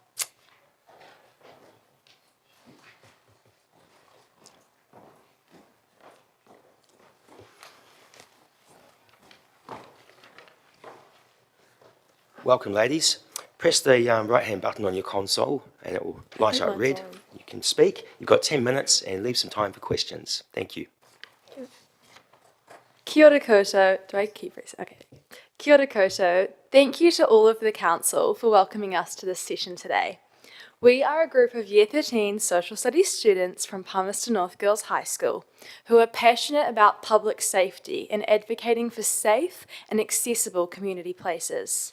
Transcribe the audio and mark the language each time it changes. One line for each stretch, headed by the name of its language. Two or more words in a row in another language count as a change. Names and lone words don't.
English: Welcome, ladies. Press the right-hand button on your console and it will light up red. You can speak. You've got 10 minutes and leave some time for questions. Thank you.
Māori: Kia ora koutou.
English: Do I keep raising? Okay.
Māori: Kia ora koutou.
English: Thank you to all of the council for welcoming us to this session today. We are a group of Year 13 Social Studies students from Palmerston North Girls High School who are passionate about public safety and advocating for safe and accessible community places.